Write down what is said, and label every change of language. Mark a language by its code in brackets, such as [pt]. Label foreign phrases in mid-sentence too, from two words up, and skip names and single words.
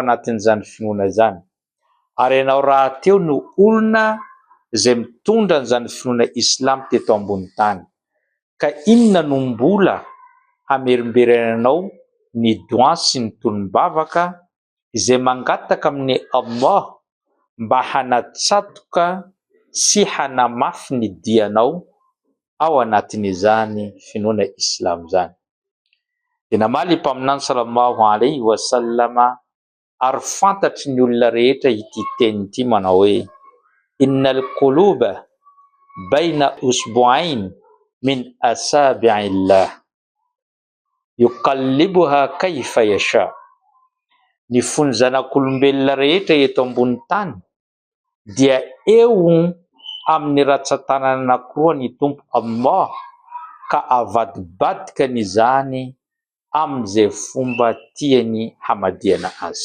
[mg] anatin'izany finoana izany, ary ianao rahateo no olona izay mitondra an'izany finoana Islam teto ambony tany, ka inona no mbola hamerimberenanao ny dua sy ny tonom-bavaka izay mangataka amin'ny Allah mba hanatsatoka sy hanamafy ny dianao ao anatin'izany finoana Islam izany. Dia namaly i mpaminany [ar] صلى الله عليه وسلم [mg] ary fantatry ny olona rehetra ity teny ity manao hoe: [ar] إن القلوب بين إصبعين من أصابع الله يقلبها كيف يشاء. [mg] Ny fon'ny zanak'olombelona rehetra eto ambony tany dia eo amin'ny ratsan-tanana anankiroa ny tompo Allah, ka avadibadika n'izany amin'izay fomba tiany hamadihana azy.